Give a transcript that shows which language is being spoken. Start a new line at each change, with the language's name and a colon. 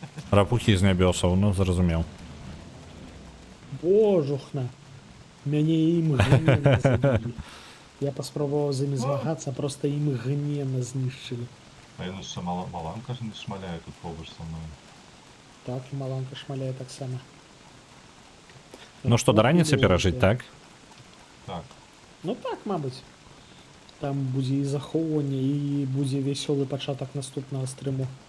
Belarusian: Рапухі з нябёсаў, ну, зразумеў. Божухна. Мяне імгненна забілі. Я паспрабаваў з імі змагацца, проста імгненна знішчылі.
Ukrainian: А я ще маланка ж не шмаляє тут побач со мною.
Belarusian: Так, і маланка шмаляе таксама. Ну што, да раніцы перажыць, так? Так. Ну так, мабыць. Там будзе і захоўванне, і будзе вясёлы пачатак наступнага стрыму.